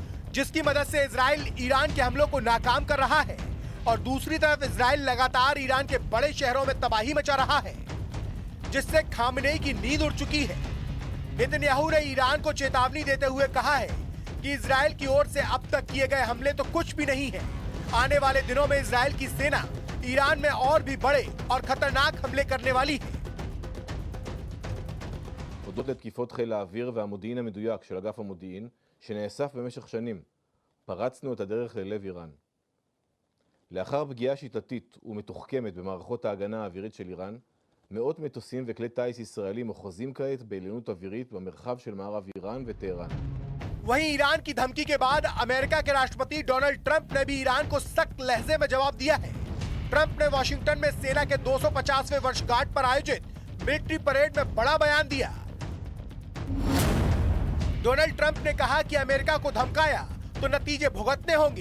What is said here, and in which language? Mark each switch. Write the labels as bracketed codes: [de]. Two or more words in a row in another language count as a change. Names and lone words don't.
[hi] जिसकी मदद से इजराइल ईरान के हमलों को नाकाम कर रहा है और दूसरी तरफ इजराइल लगातार ईरान के बड़े शहरों में तबाही मचा रहा है, जिससे खामनेई की नींद उड़ चुकी है। नेतन्याहू ने ईरान को चेतावनी देते हुए कहा है कि इजराइल की ओर से अब तक किए गए हमले तो कुछ भी नहीं है। आने वाले दिनों में इजराइल की सेना ईरान में और भी बड़े और खतरनाक हमले करने वाली है। [he] הודות לתקיפות חיל האוויר והמודיעין המדויק של אגף המודיעין, שנאסף במשך שנים, פרצנו את הדרך ללב איראן. לאחר פגיעה שיטתית ומתוחכמת במערכות ההגנה האווירית של איראן, מאות מטוסים וכלי טיס ישראלים אוחזים כעת בעליונות אווירית במרחב של מערב איראן וטהרן. [hi] वहीं ईरान की धमकी के बाद अमेरिका के राष्ट्रपति डोनाल्ड ट्रंप ने भी ईरान को सख्त लहजे में जवाब दिया है। ट्रंप ने वॉशिंगटन में सेना के 250वें वर्षगांठ पर आयोजित [en] military parade [hi] में बड़ा बयान दिया। डोनाल्ड ट्रंप ने कहा कि अमेरिका को धमकाया तो नतीजे भुगतने होंगे।